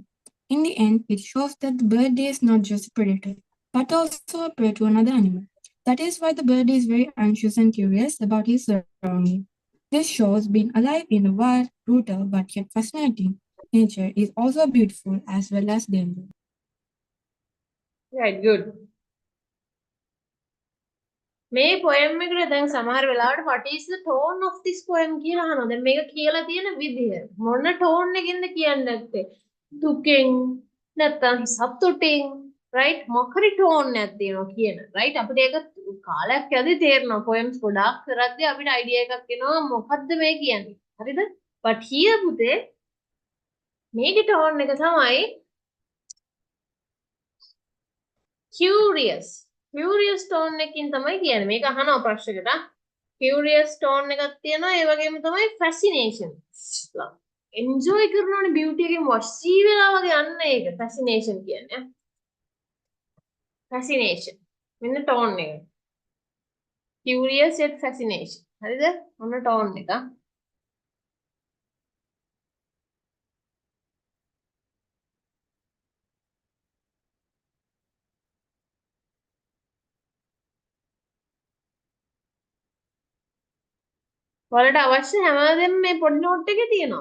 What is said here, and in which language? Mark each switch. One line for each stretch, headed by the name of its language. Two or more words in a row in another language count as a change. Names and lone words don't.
English: In the end, it shows that the bird is not just a predator, but also a prey to another animal. That is why the bird is very anxious and curious about his surroundings. This shows being alive in a wild, brutal, but yet fascinating nature is also beautiful as well as dangerous. Right, good.
Sinhala: මේ poem එකට දැන් සමහර වෙලාවට
English: what is the tone of this poem
Sinhala: කියලා අහනවා. දැන් මේක කියලා තියෙන විදිහ මොන tone එකකින්ද කියන්නේ නැත්තේ? දුකෙන් නැත්තම් සතුටින් right මොකරි tone එකක් තියෙනවා කියන right අපිට ඒක කාලයක් යද්දි තේරෙනවා poems ගොඩාක් කරද්දී අපිට idea එකක් එනවා මොකද්ද මේ කියන්නේ. හරිද?
English: but here
Sinhala: පුතේ මේකේ tone එක තමයි curious.
English: Curious tone
Sinhala: එකකින් තමයි කියන්නේ. මේක අහනවා ප්‍රශ්නයකට.
English: Curious tone
Sinhala: එකක් තියෙනවා. ඒ වගේම තමයි fascination. enjoy කරනෝනේ beauty එකෙන් වශී වෙලා වගේ යන්න ඒක fascination කියන්නේ. Fascination. මෙන්න tone එක.
English: Curious yet fascination.
Sinhala: හරිද? මොන tone එක? ඔයාලට අවශ්‍ය හැමදේම මේ පොඩි නෝට් එකේ තියෙනවා.